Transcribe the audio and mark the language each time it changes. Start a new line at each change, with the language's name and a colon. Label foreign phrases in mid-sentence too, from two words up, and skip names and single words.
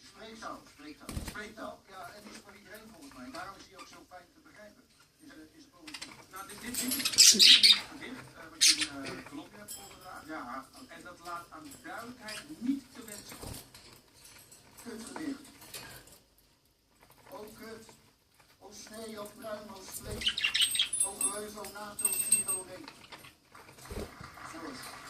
Dutch: Spreektaal. Ja, en die is voor iedereen volgens mij. Daarom is die ook zo fijn te begrijpen. Is politiek. Nou, dit is een gedicht wat je in Colombia hebt voorgedragen. Ja. En dat laat aan duidelijkheid niet te wensen over. Kutgedicht. O kut. O snee, o pruim, o spleet. O geweus, o naad, o zier, o reet. Zo is het.